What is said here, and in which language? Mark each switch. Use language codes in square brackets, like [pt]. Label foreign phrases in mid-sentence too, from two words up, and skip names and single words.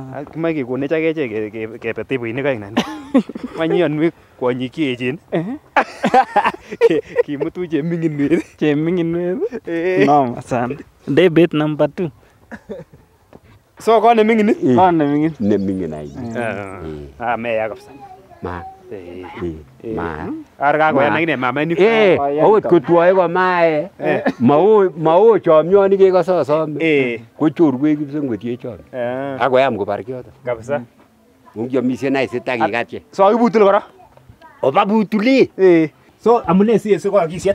[kln] Kimoe kekonech akechek kebe tebeinik oeng nani. Manyonwek kwonyik cheechen. Kimutu cheminginwet. Cheminginwet. [sw] Noma sana. [en] Debate number 2. [kln] So kot neming'in? Kot neming'in. Neming'in ai. Meya kabisa. Ma. Ma. Arkakoyan akine mama ni. Okot kotwoe komae. Mao chomyoni kekososome. Ko chorwek kipsengwetiechon. Akoyam kobar kioto. Kabisa. Ungiomisien aisit akikache. So akibutul kora? Oba butuli. So amune si ko kisiet?